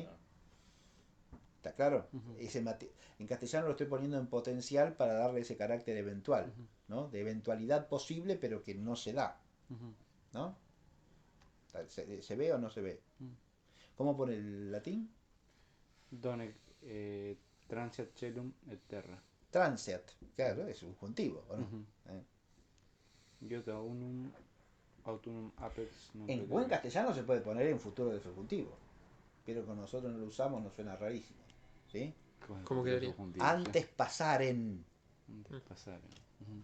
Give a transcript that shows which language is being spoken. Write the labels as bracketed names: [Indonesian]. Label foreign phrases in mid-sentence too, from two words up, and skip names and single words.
[Spanish] Ah. ¿Está claro? En castellano lo estoy poniendo en potencial para darle ese carácter eventual, ¿no? De eventualidad posible, pero que no se da, ¿no? ¿Se ve o no se ve? ¿Cómo pone el latín? [Latin] Donec transiat celum et terra. [Spanish] Transiat, claro, es subjuntivo, ¿o no? [Latin] Iota unum Autumn apex. No [Spanish] En creo buen que- castellano se puede poner en futuro de subjuntivo, pero con nosotros no lo usamos, nos suena rarísimo. ¿Sí? Bueno, ¿Cómo futuro quedaría? subjuntivo, sí. Antes pasaren, Antes pasar. Ujú.